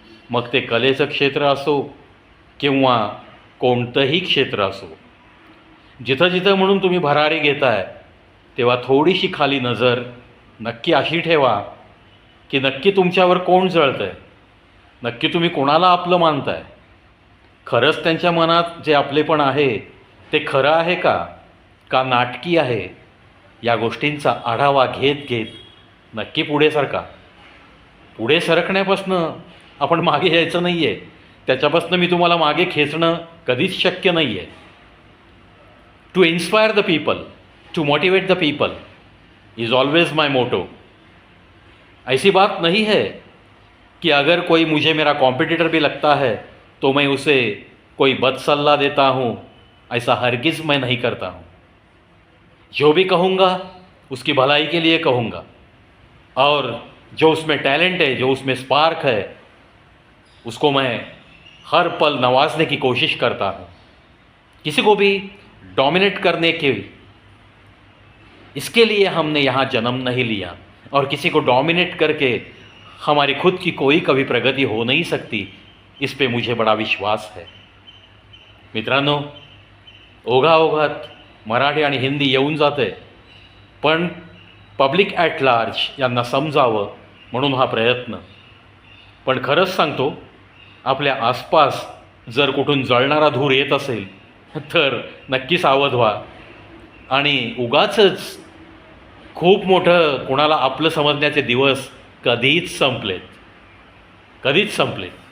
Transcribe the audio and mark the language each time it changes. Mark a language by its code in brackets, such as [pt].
[mr] मग ते कलेचं क्षेत्र असो किंवा कोणतंही क्षेत्र असो, जिथं जिथं म्हणून तुम्ही भरारी घेताय तेव्हा थोडीशी खाली नजर नक्की अशी ठेवा की नक्की तुमच्यावर कोण जळतं आहे, नक्की तुम्ही कोणाला आपलं मानताय, खरंच त्यांच्या मनात जे आपलेपण आहे ते खरं आहे का नाटकी आहे. या गोष्टींचा आढावा घेत घेत नक्की पुढे सरका. पुढे सरकण्यापासनं आपण मागे यायचं नाही आहे, त्याच्यापासून मी तुम्हाला मागे खेचणं कधीच शक्य नाही आहे. [en] To inspire the people, to motivate the people is always my motto. [hi] ऐसी बात नहीं है कि अगर कोई मुझे मेरा कॉम्पिटिटर भी लगता है तो मैं उसे कोई बदसल्ला देता हूँ, ऐसा हरगिज़ मैं नहीं करता हूँ। जो भी कहूँगा उसकी भलाई के लिए कहूँगा, और जो उसमें टैलेंट है, जो उसमें स्पार्क है, उसको मैं हर पल नवाजने की कोशिश करता हूँ। किसी को भी डोमिनेट करने के इसके लिए हमने यहाँ जन्म नहीं लिया, और किसी को डोमिनेट करके हमारी खुद की कोई कभी प्रगति हो नहीं सकती, इस पे मुझे बड़ा विश्वास है। [mr] मित्रांनो, ओघाओघात मराठी आणि हिंदी येऊन जाते, पण पब्लिक [en] at large [mr] यांना समजावं म्हणून हा प्रयत्न. पण खरंच सांगतो, आपल्या आसपास जर कुठून जळणारा धूर येत असेल तर नक्की सावध व्हा, आणि उगाचच खूप मोठं कोणाला आपलं समजण्याचे दिवस कधीच संपलेत, कधीच संपलेत.